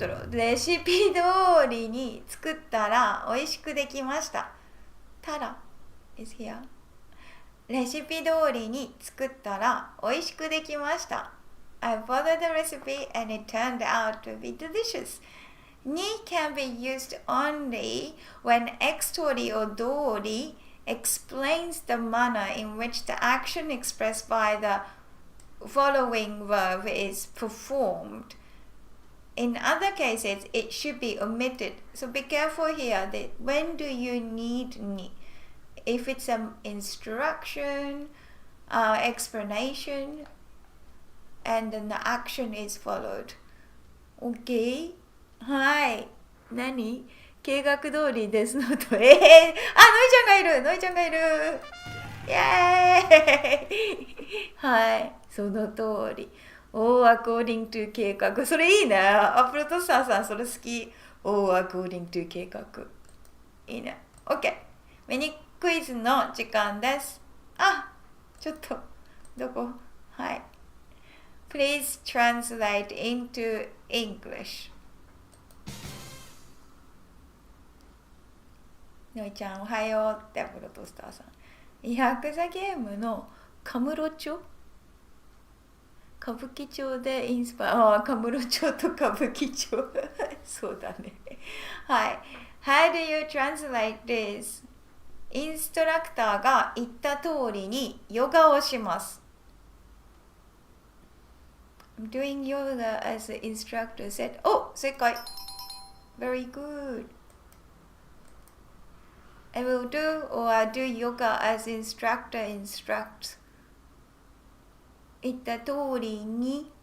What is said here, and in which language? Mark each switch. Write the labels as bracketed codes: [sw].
[ja] レシピ通りに作ったら美味しくできました。 [en] ただ is here。 [ja] レシピ通りに作ったら美味しくできました。 [en] I followed the recipe and it turned out to be delicious. Ni can be used only when toori or toori explains the manner in which the action expressed by the following verb is performed. In other cases, it should be omitted. So be careful here that when do you need ni? If it's an instruction, explanation, and then the action is followed. Okay? [ja] はい。何？計画通りですのと。ノイちゃんがいる。ノイちゃんがいる。イエーイはい。その通り。 [en] according to 計画。 [ja] それいいね。プロトスターさん、それ好き。 [en] according to 計画。 [ja] いいね。OK。ミニクイズの時間です。ちょっと、どこ？はい。 [en] Please translate into English. [ja] のいちゃんおはようってプロトスターさん。ヤクザゲームのカムロ町、歌舞伎町でインスパイア、カムロ町と歌舞伎町そうだね。 [en] はい。How do you translate this? [ja] インストラクターが言った通りにヨガをします。 [en] I'm doing yoga as the instructor said. [ja] 正解。 [en] Very good. I will do yoga as instructor instructs. [ja] 言った通りに。